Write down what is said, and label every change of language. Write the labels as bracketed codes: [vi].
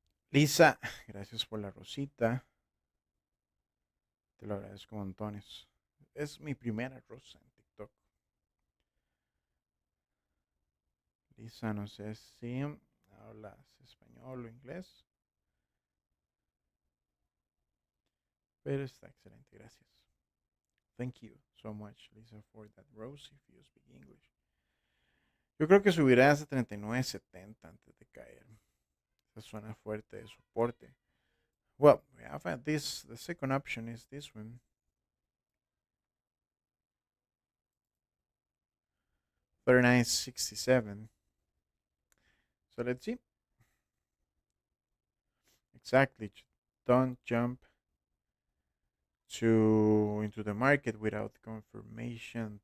[es] Lisa, gracias por la rosita. Te lo agradezco montones. Es mi primera rosa en TikTok. Lisa, no sé si hablas español o inglés, pero está excelente, gracias. [en] Thank you so much, Lisa, for that rose if you speak English. [es] Yo creo que subirá hasta 39.70 antes de caer. Esa suena fuerte de soporte. [en] Well, we have this. The second option is this one. 39.67. So let's see. Exactly. Don't jump into the market without confirmation.